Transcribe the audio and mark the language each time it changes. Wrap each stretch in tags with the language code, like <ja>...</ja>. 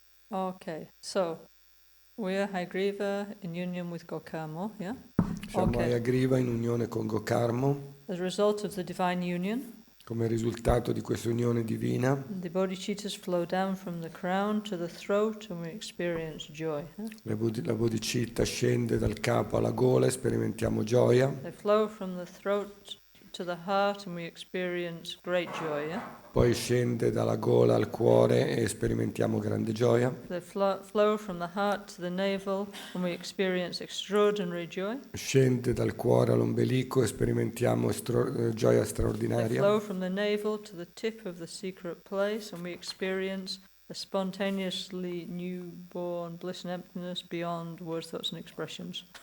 <en>Okay, so we are Hayagriva in union with Gokamo, yeah?</en> <it>Siamo Hayagriva in unione con Gokarmo.</it> <en>As a result of the divine union,</en> <it>come risultato di questa unione divina,</it> <en>the bodhicittas flow down from the crown to the throat and we experience joy.</en> <it>la bodhicitta scende dal capo alla gola e sperimentiamo gioia.</it> <en>They flow from the throat to the heart and we experience great joy, yeah?</en> <it>Poi scende dalla gola al cuore e sperimentiamo grande gioia.</it> <en>They flow from the heart to the navel and we experience extraordinary joy.</en> <it>Scende dal cuore all'ombelico e sperimentiamo gioia</it> <en>They</en> <it>straordinaria.</it> <en>flow from the navel to the tip of the secret place and we experience a spontaneously newborn bliss and emptiness beyond words, thoughts and expressions.</en>